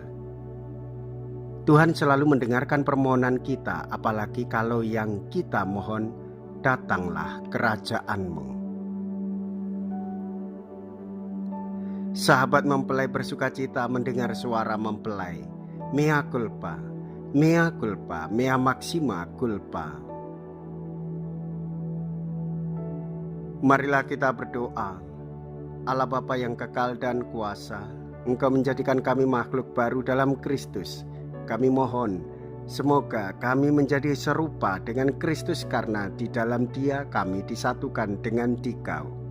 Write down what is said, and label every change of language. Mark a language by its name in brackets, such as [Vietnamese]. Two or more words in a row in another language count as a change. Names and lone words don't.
[Indonesian] Tuhan selalu mendengarkan permohonan kita, apalagi kalau yang kita mohon, "Datanglah kerajaan-Mu." Sahabat mempelai bersukacita mendengar suara mempelai. [Latin] Mea culpa, mea culpa, mea maxima culpa. [Indonesian] Marilah kita berdoa. Allah Bapa yang kekal dan kuasa, Engkau menjadikan kami makhluk baru dalam Kristus. Kami mohon, semoga kami menjadi serupa dengan Kristus karena di dalam Dia kami disatukan dengan Dikau.